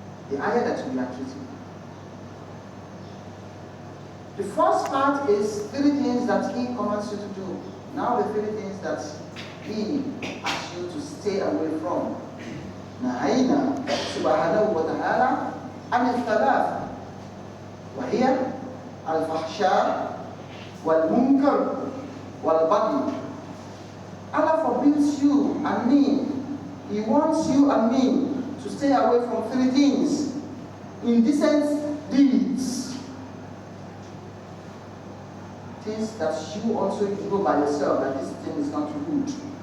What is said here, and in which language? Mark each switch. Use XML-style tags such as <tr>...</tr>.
<en>The ayah that we are treating. The first part is 3 things that He commands you to do. Now the 3 things that He asks you to stay away from.</en> <ar>نهينا سبحانه وتعالى عن الثلاث وهي الفحشاء والمنكر والبغي.</ar> <en>Allah forbids you and me. He wants you and me to stay away from three things: indecent deeds, things that you also know by yourself that this thing is not good.</en>